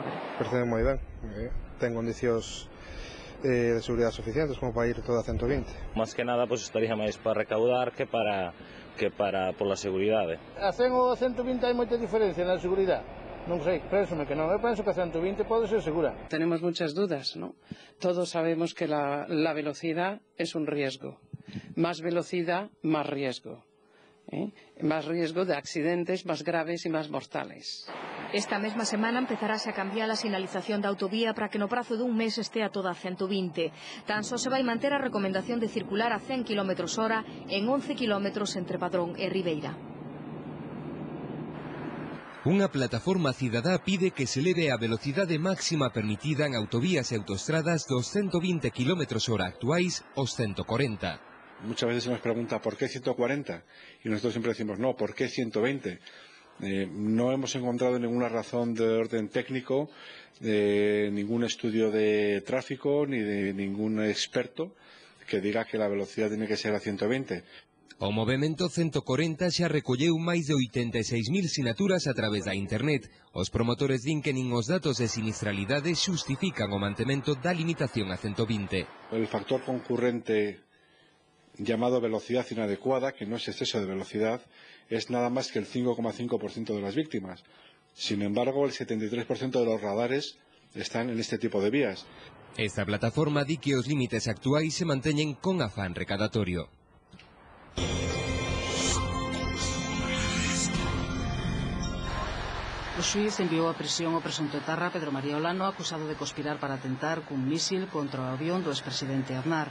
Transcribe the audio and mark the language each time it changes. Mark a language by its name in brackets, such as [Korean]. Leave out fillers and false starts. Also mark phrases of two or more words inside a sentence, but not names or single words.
[Galician] Percebe moi ben, ten condicións de seguridade suficientes como para ir toda a 120. [Spanish] Más que nada, pues estaría [Galician] máis para recaudar que para pola seguridade. A 100 ou a 120 hai moita diferencia na seguridade. Non sei, pénsome que non. Eu penso que a 120 pode ser segura. [Spanish] Tenemos muchas dudas, ¿no? Todos sabemos que la velocidad es un riesgo. Más velocidad, más riesgo. Más riesgo de accidentes más graves y más mortales. [Galician] Esta mesma semana empezarase a cambiar a sinalización da autovía para que no prazo dun mes este a toda 120. Tan só se vai manter a recomendación de circular a 100 km/h en 11 km entre Padrón e Ribeira. Unha plataforma cidadá pide que se leve a velocidade máxima permitida en autovías e autoestradas dos 120 km/h actuais aos 140. [Spanish] Muchas veces se nos pregunta ¿por qué 140? Y nosotros siempre decimos no, ¿por qué 120? No hemos encontrado ninguna razón de orden técnico, de ningún estudio de tráfico ni de ningún experto que diga que la velocidad tiene que ser a 120. [Galician] O movemento 140 xa recolleu máis de 86.000 sinaturas a través da internet. Os promotores din que nin os datos de sinistralidade xustifican o mantemento da limitación a 120. [Spanish] El factor concurrente llamado velocidad inadecuada, que no es exceso de velocidad, es nada más que el 5,5% de las víctimas. Sin embargo, el 73% de los radares están en este tipo de vías. [Galician] Esta plataforma di que os límites actuais se manteñen con afán recadatorio. O xuíz enviou a prisión ao presunto etarra Pedro María Olano, acusado de conspirar para atentar cun mísil contra o avión do expresidente Aznar.